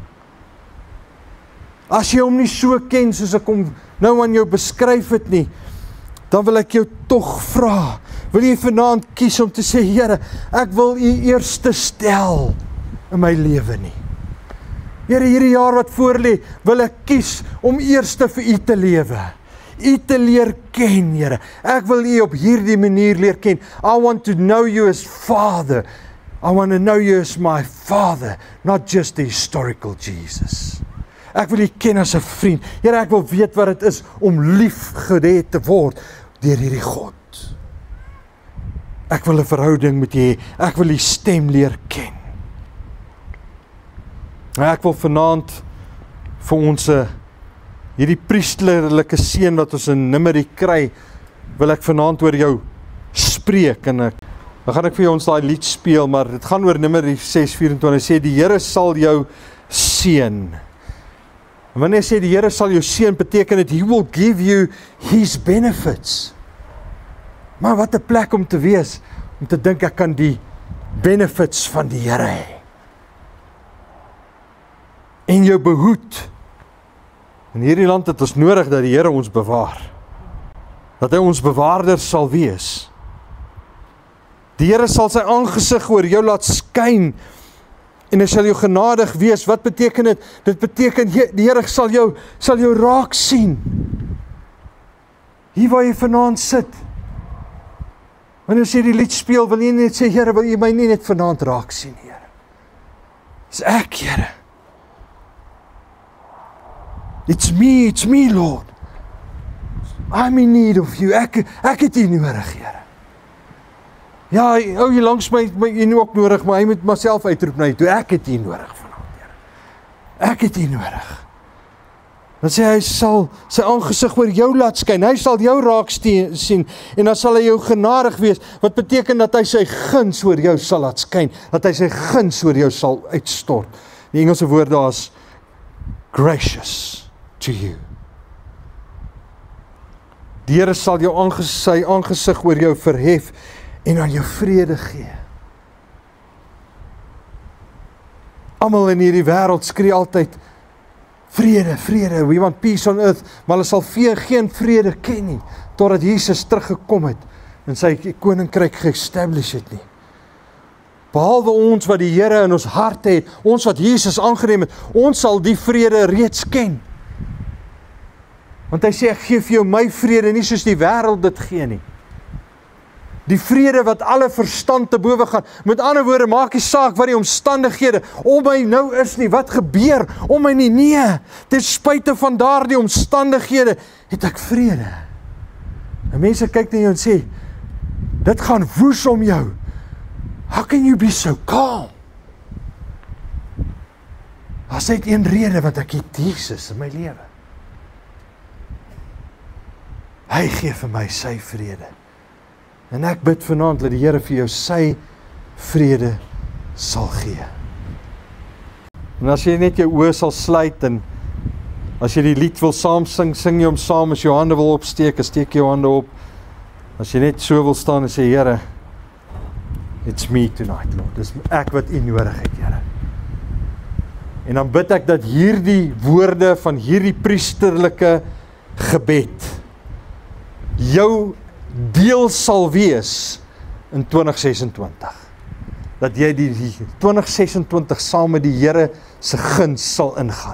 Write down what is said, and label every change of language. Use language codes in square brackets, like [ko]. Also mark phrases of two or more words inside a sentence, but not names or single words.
[af] As jy hom nie so ken soos ek hom nou aan jou beskryf het nie, dan wil ek jou tog vra, wil jy vanaand kies om te sê, Here, ek wil U eerste stel in my lewe nie. Here, hierdie jaar wat voorlê, wil ek kies om eerste vir U te lewe. U te leer ken, Here. Ek wil U op hierdie manier leer ken. [en] I want to know You as Father. I want to know You as my Father, not just the historical Jesus. [af] Ek wil U ken as 'n vriend. Here, ek wil weet wat dit is om lief gered te word deur hierdie God. Ek wil 'n verhouding met U hê. Ek wil U stem leer ken. Ek wil vanaand vir ons hierdie priesterlike seën wat ons in Numeri kry, wil ek vanaand oor jou spreek, en dan gaan ek vir jou ons daai lied speel, maar dit gaan oor Numeri 6:24, sê die Here sal jou seën. En wanneer sê die Here sal jou seën, beteken dit, [en] He will give you His benefits. [af] Maar wat 'n plek om te wees, om te dink ek kan die benefits van die Here hê. En jou behoed. In hierdie land het ons nodig dat die Here ons bewaar. Dat hy ons bewaarder sal wees. Die Here sal sy aangesig oor jou laat skyn, en hy sal jou genadig wees. Wat beteken dit? Dit beteken, die Here sal jou raak sien. Hier waar jy vanaand sit. Wanneer jy die lied speel, wil jy net sê, Here, wil jy my nie net vanaand raak sien, Here? Dis ek, Here. [en] It's me, Lord. I'm in need of You. [af] Ek het U nodig, Here. Ja, jy langs my U ook nodig, maar hy moet myself uitroep na U toe. Ek het U nodig vanaand, Here. Ek het U nodig. Dan sê hy sal sy aangesig oor jou laat skyn. Hy sal jou raak sien en dan sal hy jou genadig wees. Wat beteken dat hy sy guns oor jou sal laat skyn, dat hy sy guns oor jou sal uitstort. Die Engelse woord daar is [en] gracious to you. [af] Die Here sal jou sy aangesig oor jou verhef en aan jou vrede gee. Almal in hierdie wêreld skree altyd vrede, vrede, [en] we want peace on earth, [af] maar hulle sal geen vrede ken nie, totdat Jesus teruggekom het en sy koninkryk ge-establish het nie. Behalwe ons wat die Here in ons harte het, ons wat Jesus aangeneem het, ons sal die vrede reeds ken. Want hy sê, ek gee vir jou my vrede, nie soos die wêreld dit gee nie. Die vrede wat alle verstand te bowe gaan. Met ander woorde, maak nie saak wat die omstandighede om my nou is nie, wat gebeur om my nie, nee, ten spyte van daardie omstandighede, het ek vrede. En mense kyk na jou en sê, dit gaan woes om jou. [en] How can you be so calm? [af] Daar's net een rede wat ek het, Jesus in my lewe. Hy gee vir my sy vrede. En ek bid vanaand dat die Here vir jou sy vrede sal gee. En as jy net jou oë sal sluit en as jy die lied wil saam sing, sing jy hom saam. As jy jou hande wil opsteek, steek jou hande op. As jy net so wil staan en sê, Here, [en] it's me tonight, Lord. [af] Dis ek wat U nodig het, Here. En dan bid ek dat hierdie woorde van hierdie priesterlike gebed jou deel sal wees in 2026. Dat jy die 2026 saam met die Here se guns sal ingaan.